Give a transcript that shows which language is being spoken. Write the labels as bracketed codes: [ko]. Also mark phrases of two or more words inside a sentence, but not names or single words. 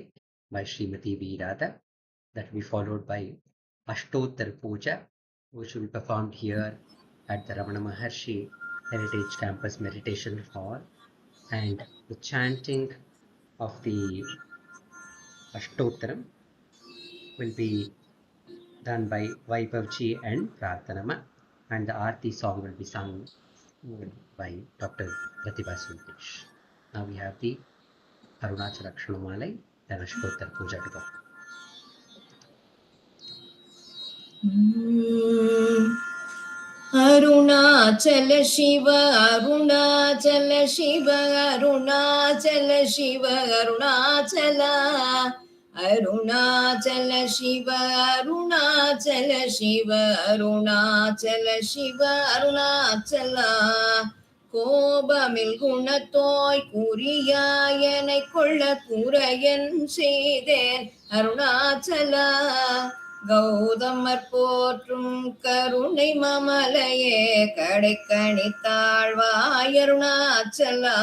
[en] by Srimati Radha, that will be followed by Ashtottara puja, which will be performed here at the Ramana Maharshi Heritage Campus Meditation Hall, and the chanting of the Ashtottara will be done by Vaibhavji and Prarthana, and the Arati song will be sung by Dr. Pratibha Sundaresh. Now we have the Aksharamanamalai and Ashtottara puja to go. Arunachala Shiva, Arunachala Shiva, Arunachala Shiva, Arunachala. Arunachala Shiva, Arunachala Shiva, Arunachala Shiva, Arunachala. [ta] கோபமில் குணத்தோய் குறியாயனை கொள்ள குறையன் செய்தேன் அருணாச்சலா. கௌதமர் போற்றும் கருணை மமலையே கடைக்கணி தாழ்வாய் அருணாச்சலா.